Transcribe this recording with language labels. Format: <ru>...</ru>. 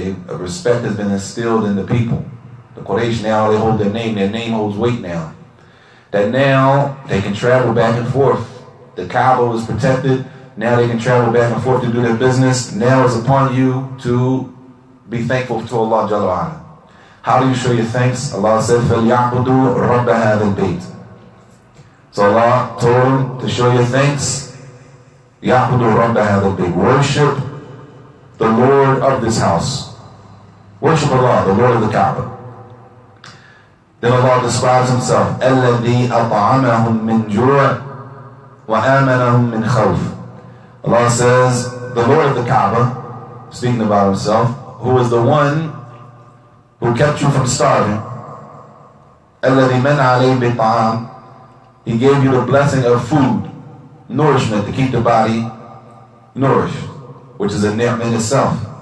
<en>Respect has been instilled in the people. The Quraish now, they hold their name holds weight now. That now they can travel back and forth. The Kaaba was protected. Now they can travel back and forth to do their business. Now it's upon you to be thankful to Allah Jalla wa'ala. How do you show your thanks? Allah said,</en> <ar>فَلْيَعْبُدُوا رَبَّ هَذَا الْبَيْتِ.</ar> <en>So Allah told them to show your thanks.</en> <ar>يَعْبُدُوا رَبَّ هَذَا الْبَيْتِ.</ar> <en>Worship the Lord of this house. Worship Allah, the Lord of the Kaaba. Then Allah describes Himself,</en> <ar>الَّذِي أَطْعَمَهُم مِّن جُوعٍ وَآمَنَهُم مِّن خَوْفٍ.</ar> <en>Allah says, the Lord of the Kaaba, speaking about Himself, who is the one who kept you from starving.</en> <ar>الَّذِي مَنْ عَلَيْهِ بِالطَّعَامِ.</ar> <en>He gave you the blessing of food, nourishment, to keep the body nourished, which is a ni'mah in itself.</en>